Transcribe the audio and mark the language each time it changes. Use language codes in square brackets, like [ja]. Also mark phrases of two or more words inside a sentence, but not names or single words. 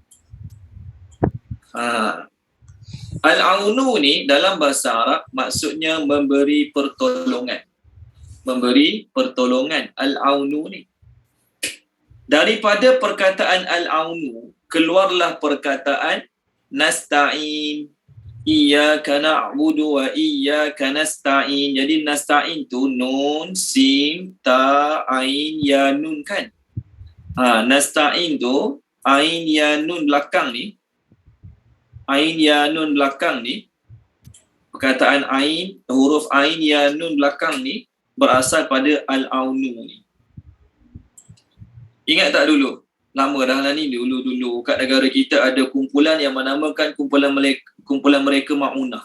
[ms] Al-aunu ni dalam bahasa Arab maksudnya memberi pertolongan. Memberi pertolongan. Al-aunu ni. Daripada perkataan al-aunu keluarlah perkataan nasta'in. [ar] إياك نعبد وإياك نستعين. [ms] Jadi nasta'in tu nun, sin, ta, ain, ya, nun kan. Nasta'in tu ain, ya, nun belakang ni. Ain, ya, nun belakang ni. Perkataan ain, huruf ain, ya, nun belakang ni berasal pada al-aunu ni. Ingat tak dulu? Lama dah lah ni, dulu-dulu kat negara kita ada kumpulan yang menamakan kumpulan mereka Ma'unah.